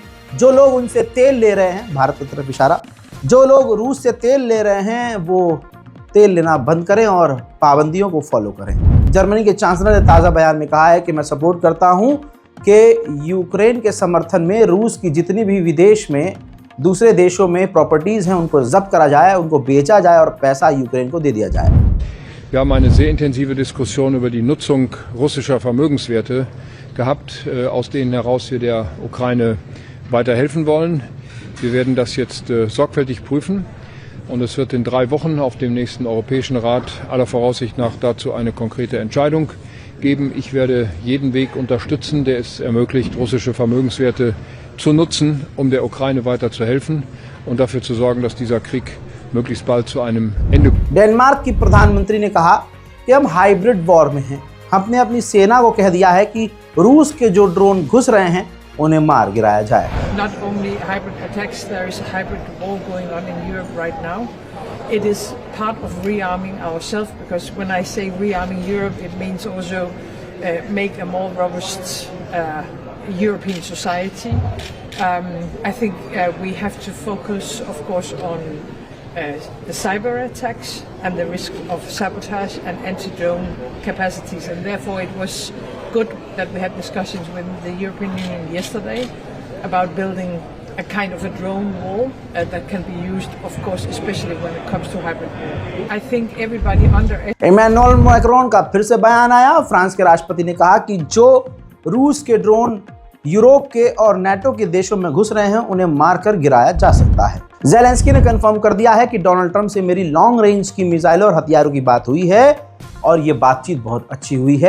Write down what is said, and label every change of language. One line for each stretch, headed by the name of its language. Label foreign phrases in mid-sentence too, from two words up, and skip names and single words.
Hindi: जो लोग उनसे तेल ले रहे हैं, भारत की तरफ इशारा, जो लोग रूस से तेल ले रहे हैं वो तेल लेना बंद करें और पाबंदियों को फॉलो करें। जर्मनी के चांसलर ने ताज़ा बयान में कहा है कि मैं सपोर्ट करता हूं कि यूक्रेन के समर्थन में रूस की जितनी भी विदेश में दूसरे देशों में प्रॉपर्टीज़ हैं, उनको जब्त करा जाए, उनको बेचा जाए और पैसा यूक्रेन को दे दिया जाए।
German: Wir haben eine sehr intensive Diskussion über die Nutzung russischer Vermögenswerte gehabt, aus denen heraus wir der Ukraine weiter helfen wollen. Wir werden das jetzt sorgfältig prüfen und es wird in 3 Wochen auf dem nächsten Europäischen Rat aller Voraussicht nach dazu eine konkrete Entscheidung geben. Ich werde jeden Weg unterstützen, der es ermöglicht, russische Vermögenswerte zu nutzen, um der Ukraine weiter zu helfen und dafür zu sorgen, dass dieser Krieg möglichst bald zu einem Ende kommt.
Hindi: डेनमार्क की प्रधानमंत्री ने कहा कि हम हाइब्रिड वॉर में हैं। हमने अपनी सेना को कह दिया है कि रूस के जो ड्रोन घुस रहे हैं उन्हें मार गिराया जाए।
English: not only hybrid attacks, there is a hybrid war going on in Europe right now. It is part of rearming ourselves, because when I say rearming Europe, it means also make a more robust European society. I think we have to focus, of course, on the cyber attacks and the risk of sabotage and anti-drone capacities, and therefore it was good that we had discussions with the European Union yesterday about building a kind of a drone wall that can be used, of course, especially when it comes to hybrid war. I think everybody
Hindi: इमैनुअल मैक्रोन का फिर से बयान आया। फ्रांस के राष्ट्रपति ने कहा कि जो रूस के ड्रोन यूरोप के और नाटो के देशों में घुस रहे हैं उन्हें मारकर गिराया जा सकता है। ज़ेलेंस्की ने कंफर्म कर दिया है कि डोनाल्ड ट्रंप से मेरी लॉन्ग रेंज की मिसाइलों और हथियारों की बात हुई है और ये बातचीत बहुत अच्छी हुई है।